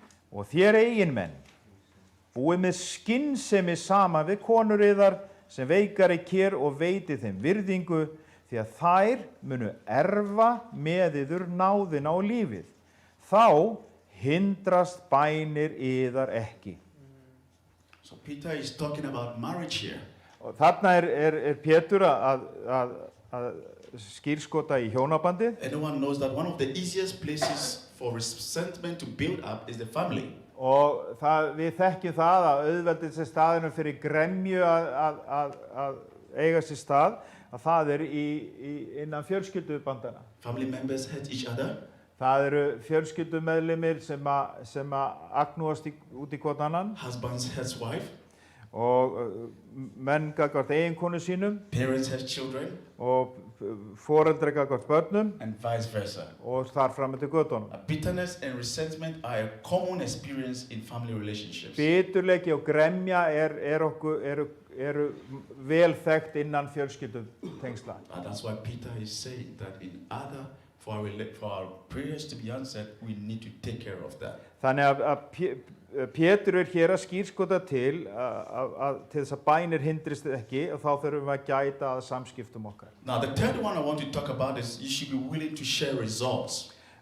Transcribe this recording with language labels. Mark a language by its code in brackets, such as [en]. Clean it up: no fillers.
[is] Og þér eiginmenn, búið með skynsemi saman við konur yðar sem veikari kér og veiti þeim virðingu, því að þær munu erfa með yður náðina og lífið. Þá hindrast bænir yðar ekki. [en] So Peter is talking about marriage here. [is] Og þarna er Pétur að skírskota í hjónabandið. [en] Anyone knows that one of the easiest places for resentment to build up is the family. [is] Og við þekkjum það að auðveldið sér staðinu fyrir gremju að eiga sér stað, að það er innan fjölskyldubandana. [en] Family members hate each other. [is] Það eru fjölskyldumeðlimir sem agnúast út í hvort annan [en] Husbands has wife, [is] og menn gagnvart eiginkonu sínum [en] parents has children, [is] og foreldrar gagnvart börnum [en] and vice versa. [is] og þar fram eftir götunum. [en] Bitterness and resentment are a common experience in family relationships. [is] Biturleiki og gremja eru vel þekkt innan fjölskyldutengsla. [en] And that's why Peter is saying that in order for our prayers to be answered, we need to take care of that. [is] Þannig að Pétur hér að skírskota til þess að bænir hindrist ekki og þá þurfum við að gæta að samskiptum okkar. [en] Now, the third one I want to talk about is you should be willing to share results.